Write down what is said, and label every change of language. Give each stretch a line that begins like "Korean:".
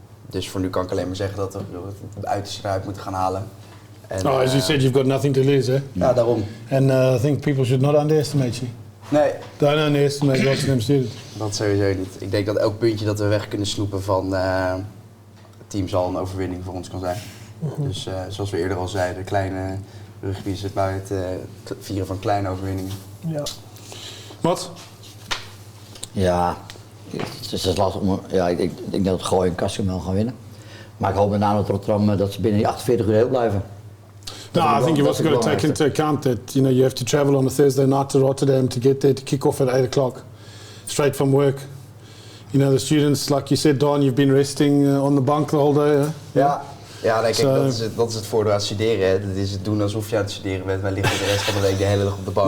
Dutch: Dus voor nu kan ik alleen maar zeggen dat we het uiterste eruit moeten gaan halen. En,
English: as you said, you've got nothing to lose, eh?
Dutch: Ja, daarom.
English: And I think people should not underestimate you.
Dutch: Nee.
English: Don't underestimate Rotterdam Students.
Dutch: Dat sowieso niet. Ik denk dat elk puntje dat we weg kunnen snoepen van het team zal een overwinning voor ons kan zijn. Dus zoals we eerder al zeiden, kleine rugby is het bij het vieren van kleine overwinningen. Ja. Wat? Ja, het is lastig om... Ja, ik denk dat Gooi en Kassel wel gaan winnen. Maar ik hoop met name dat Rotterdam dat ze binnen die 48 uur heel blijven.
English: No, I think you've also got to take into account that you have to travel on a Thursday night to Rotterdam to get there to kick off at 8 o'clock, straight from work. The students, like you said, Daan, you've been resting on the bank the whole day.
Dutch: Ja, nee, kijk, dat is het voordeel aan het studeren. Hè. Dat is het doen alsof je aan het studeren bent. Wij liggen de rest van de week de hele dag op de bank.